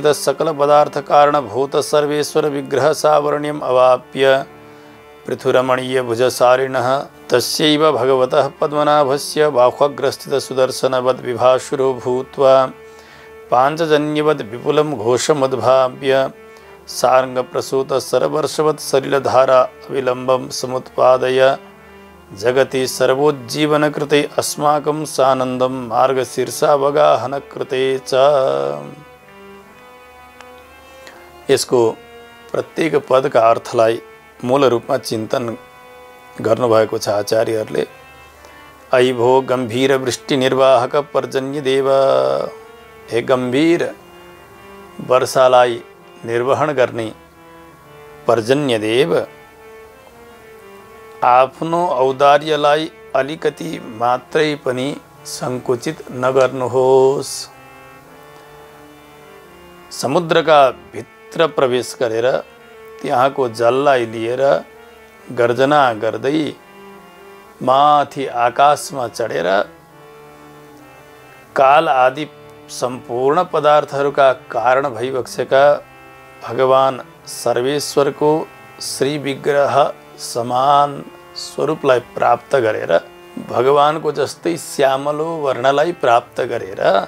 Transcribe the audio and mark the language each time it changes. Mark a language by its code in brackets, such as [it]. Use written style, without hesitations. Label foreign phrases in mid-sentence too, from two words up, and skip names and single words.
[sa] सकल पदार्थ कारणभूत सर्वेश्वर विग्रह सावर्ण्यम् अवाप्य पृथुरमणीय भुजसारिणः तस्यैव भगवतः पद्मनाभस्य बाह्वग्रस्थित सुदर्शनवद् विभाशुरो भूत्वा पाञ्चजन्यवद् विपुलं घोषमुद्भाव्य सारंगप्रसूत सरवर्षवत् सलिलधारा अविलम्बं समुत्पादय जगति सर्वोज्जीवनकृते अस्माकं सानन्दं मार्गशीर्षावगाहनकृते च। [ne] यसको प्रत्येक पदका अर्थलाई मूल रूपमा चिन्तन गर्नुभएको छ आचार्यहरूले। [sa] अयि भो गम्भीर वृष्टि निर्वाहक पर्जन्य देव, [ne] हे गम्भीर वर्षालाई निर्वहन गर्ने पर्जन्य देव, आफ्नो औदार्यलाई अलिकति मात्रै पनि संकुचित नगर्नुहोस्। समुद्रका भित्र प्रवेश गरेर त्यहाँको जललाई लिएर गर्जना गर्दै माथि आकाशमा चढेर काल आदि सम्पूर्ण पदार्थहरूका कारण भइबक्सेका भगवान सर्वेश्वरको श्री विग्रह समान स्वरूपलाई प्राप्त गरेर भगवानको जस्तै श्यामलो वर्णलाई प्राप्त गरेर